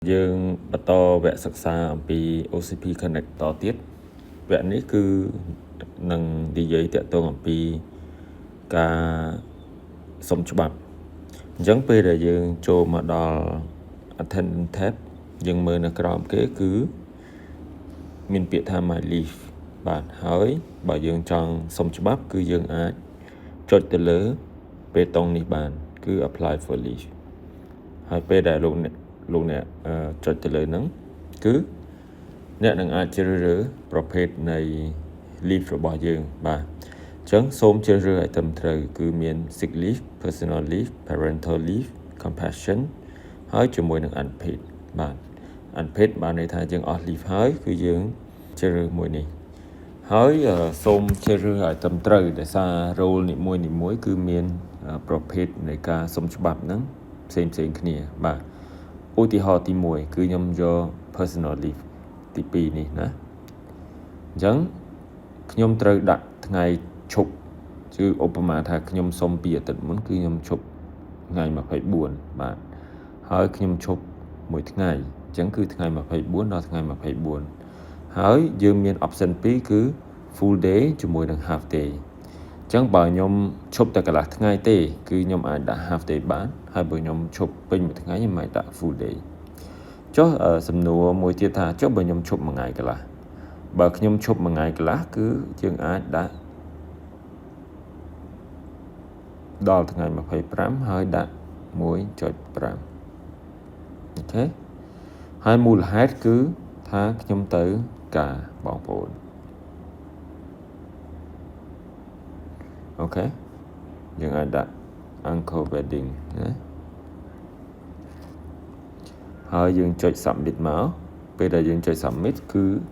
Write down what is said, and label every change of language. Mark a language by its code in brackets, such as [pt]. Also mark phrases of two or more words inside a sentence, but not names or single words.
[km] យើងបន្តវគ្គសិក្សាអំពី OCP Connect តទៀតវគ្គនេះគឺនឹងនិយាយតាក់ទងអំពីការសុំច្បាប់អញ្ចឹងពេលដែលយើងចូលមកដល់ [en] Attendance tab [km] យើងមើលនៅក្រោមគេគឺមានពាក្យថា [en] My Leave [km] បាទហើយបើយើងចង់សុំច្បាប់គឺយើងអាចចុចទៅលើបេតុងនេះបាន គឺ [en] Apply for Leave [km] ហើយពេលដែលលោកអ្នកចុចទៅលើហ្នឹងគឺអ្នកនឹងអាចជ្រើសរើសប្រភេទនៃ leave របស់យើងបាទអញ្ចឹងសូមជ្រើសរើសឲ្យត្រឹមត្រូវគឺមាន [en] sick leave personal leave parental leave compassion [km] ហើយជាមួយនឹង unpaid បាទ unpaid បានន័យថាយើងអស់ leave ហើយគឺយើងជ្រើសរើសមួយនេះហើយសូមជ្រើសរើសឲ្យត្រឹមត្រូវដោយសារ role នីមួយៗគឺមានប្រភេទនៃការសុំច្បាប់ហ្នឹងផ្សេងគ្នាបាទ ឧទាហរណ៍ទី1គឺខ្ញុំយក [en] personal leave [km] ទី2នេះណាអញ្ចឹងខ្ញុំត្រូវដាក់ថ្ងៃឈប់គឺឧបមាថាខ្ញុំ សុំពីអាទិត្យមុនគឺខ្ញុំឈប់ថ្ងៃ24បាទហើយខ្ញុំឈប់មួយថ្ងៃអញ្ចឹងគឺថ្ងៃ24ដល់ថ្ងៃ24ហើយយើងមាន option 2គឺ [en] full day [km] ជាមួយនឹង [en] half day [km] អញ្ចឹងបើខ្ញុំឈប់តែកន្លះថ្ងៃទេគឺខ្ញុំអាចដាក់ [en] half day [km] បានហើយបើខ្ញុំឈប់ពេញមួយថ្ងៃខ្ញុំអាចដាក់ [en] full day [km] ចុះសំណួរមួយទៀតថាចុះបើខ្ញុំឈប់មួយថ្ងៃកន្លះបើខ្ញុំឈប់មួយថ្ងៃកន្លះគឺយើងអាចដាក់ ដល់ថ្ងៃ25ហើយដាក់ 1.5 អូខេហើយមូលហេតុគឺថាខ្ញុំទៅការបងប្អូនអូខេយើងអាចដាក់ [en] uncle wedding [km] ណាហើយយើងចុច submit មកពេលដែលយើងចុច submit គឺ